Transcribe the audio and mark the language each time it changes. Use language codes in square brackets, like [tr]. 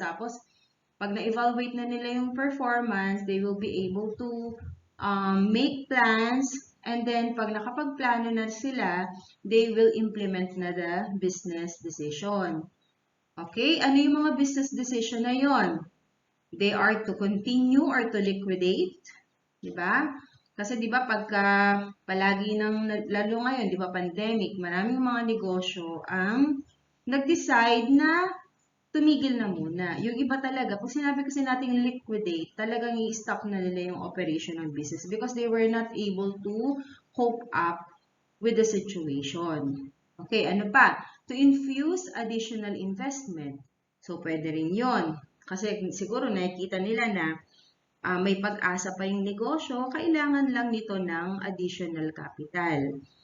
[tl] Tapos, pag na-evaluate na nila yung performance, [en] they will be able to make plans. And then, [tl] pag nakapagplano na sila, [en] they will implement na the business decision. Okay? [tl] Ano yung mga business decision na yon? [en] They are to continue or to liquidate. [tl] Diba? Kasi di ba pagka palagi lalo ngayon, di ba pandemic, maraming mga negosyo ang nag-decide na tumigil na muna. Yung iba talaga, pag sinabi kasi nating liquidate, talagang i-stop na nila yung operation ng business [en] because they were not able to cope up with the situation. [tl] Okay, ano pa? [en] To infuse additional investment. [tl] So, pwede rin yon. Kasi siguro nakikita nila na may pag-asa pa yung negosyo, kailangan lang nito ng additional capital.